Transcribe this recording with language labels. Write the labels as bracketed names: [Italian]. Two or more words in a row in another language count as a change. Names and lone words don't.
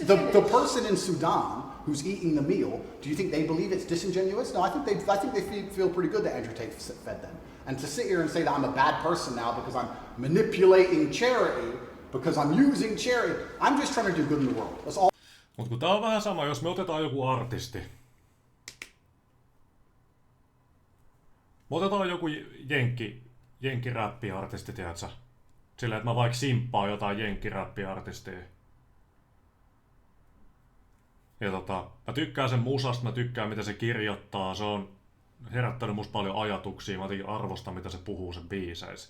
[English] the finish. person in Sudan who's eating the meal, do you think they believe it's disingenuous? No, I think they feel pretty good that Andrew Tate fed them. And to sit here and say that I'm a bad person now because I'm manipulating charity, because I'm using charity, I'm just trying to do good in the world. That's all. [Finnish] Mutta kun tää on vähän sama, jos me otetaan joku artisti. Me otetaan joku jenkkiräppiartisti, tiedätkö? Sillä, että mä vaikka simppaan jotain jenkkiräppiartistia. Ja mä tykkään sen musasta, mä tykkään mitä se kirjoittaa, se on herättänyt musta paljon ajatuksia, mä jotenkin arvostan mitä se puhuu sen biiseissä.